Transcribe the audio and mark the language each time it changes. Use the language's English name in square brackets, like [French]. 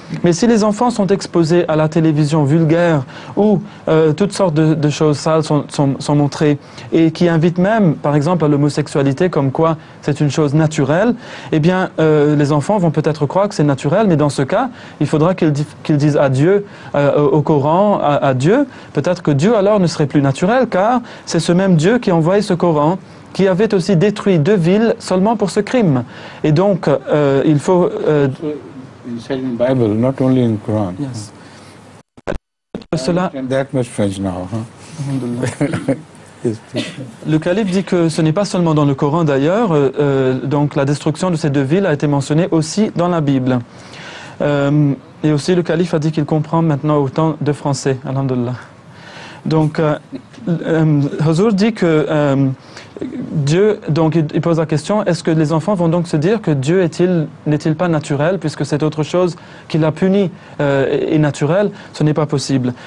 [French] Mais si les enfants sont exposés à la télévision vulgaire où toutes sortes de choses sales sont montrées et qui invitent même, par exemple, à l'homosexualité comme quoi c'est une chose naturelle, eh bien les enfants vont peut-être croire que c'est naturel, mais dans ce cas, il faudra qu'ils disent adieu au Coran, à Dieu. Peut-être que Dieu alors ne serait plus naturel, car c'est ce même Dieu qui a envoyé ce Coran, qui avait aussi détruit 2 villes seulement pour ce crime. Et donc, il faut... [English] Inside in Bible, not only in Quran. Yes. [French] Cela, [English] That much French now, huh? Yes, please. [French] le calife dit que ce n'est pas seulement dans le Coran d'ailleurs, donc la destruction de ces 2 villes a été mentionnée aussi dans la Bible. Et aussi le calife a dit qu'il comprend maintenant autant de français, alhamdulillah. Donc, Huzour dit que Dieu, donc il pose la question, est-ce que les enfants vont donc se dire que Dieu n'est-il pas naturel, puisque cette autre chose qui l'a puni est naturelle? Ce n'est pas possible.